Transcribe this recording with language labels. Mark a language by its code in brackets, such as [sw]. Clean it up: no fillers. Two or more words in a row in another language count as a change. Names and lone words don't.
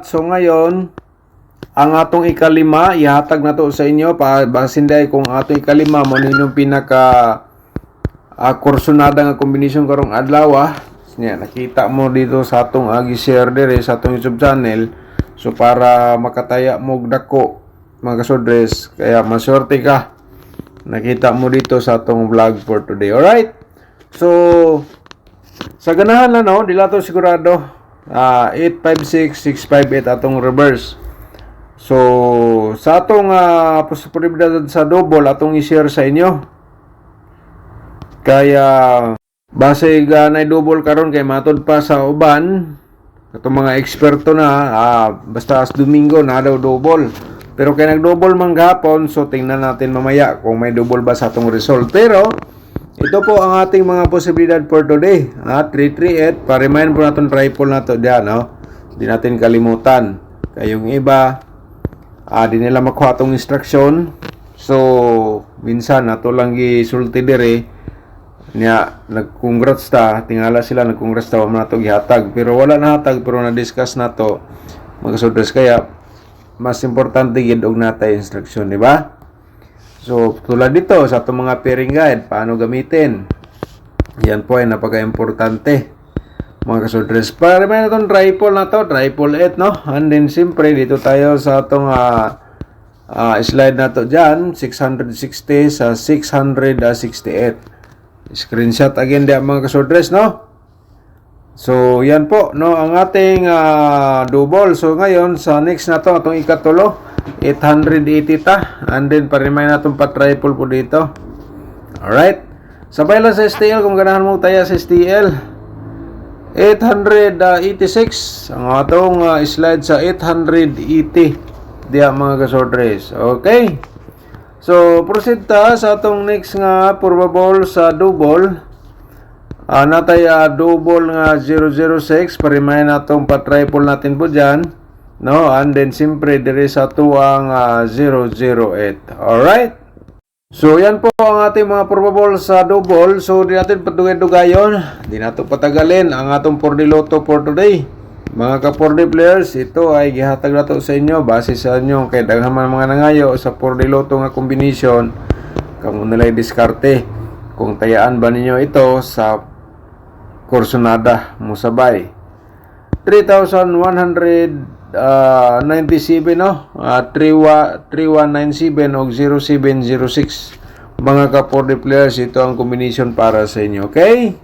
[ceb] So ngayon, ang atong ikalima, ihatag na to sa inyo para basinday kung atong ikalima mo ninyong pinaka kursunada nga combination karong adlaw. Nakita mo dito sa atong gi-share dire sa atong YouTube channel. So para makataya mo dako mga kasodres, kaya maswerte ka. Nakita mo dito sa atong vlog [en] for today. [ceb] Alright? So sa ganahan na no, dila to sigurado. 856658 atong reverse. So sa atong posibilidad sa double atong i-share sa inyo. Kaya base na double karon kay matod pa sa uban katong mga eksperto na basta as Domingo na daw double. Pero kay nag-double man gahapon, [tl] so tingnan natin mamaya kung may double ba [ceb] sa atong result. [tl] Pero ito po ang ating mga posibilidad [en] for today. [tl] 338, pa-remind po natin triple na to dyan, no? Hindi natin kalimutan. Kayong iba, di nila makuha itong instruction. [ceb] So, minsan, nato lang gisulti dire. Niya, nag-congrats ta. Tingala sila, nag-congrats ta. Wala na ito gihatag. Pero wala na hatag, pero na-discuss na to. Magkasudres kaya, mas importante gidog na tayo instruction, [tl] di ba? So, tulad dito sa itong mga pairing guide, paano gamitin? Yan po ay napaka-importante. Mga kasudres, para may na itong triple na to, triple 8, no? [en] And then, [tl] siyempre, dito tayo sa itong slide na to dyan, 660 sa 668. [en] Screenshot again [tl] diyan mga kasudres, no? So, yan po, no? Ang ating double. So, ngayon, sa next na to, itong ikatulo, 880 ta. [en] And then, [tl] pa-remind natin pa-triple po dito. [en] Alright. [ceb] Sabay lang sa STL kung ganahan mo tayo sa STL. 886. Ang atong slide sa 880. Diya mga kasordres. Okay. So, proceed ta sa atong next nga probable sa double. Natay double nga 006. [tl] Pa-remind natong pa-triple natin po dyan. [ceb] No, [en] and then [ceb] siyempre dire sa tuwang 008. [en] Alright? [tl] So yan po ang ating mga probable sa double. So di natin patugay-dugayon, di nato patagalin ang atong 4D Lotto for today. [ceb] Mga ka 4D players, ito ay gihatag nato sa inyo base sa inyo kay daghan man mga nangayo sa 4D Lotto nga combination. Kamo nilay diskarte kung tayaan ba ninyo ito sa kursunada mo sabay. [tl] 3,197 no, 3197 o 0706 mga ka-4D players, ito ang combination para sa inyo, okay?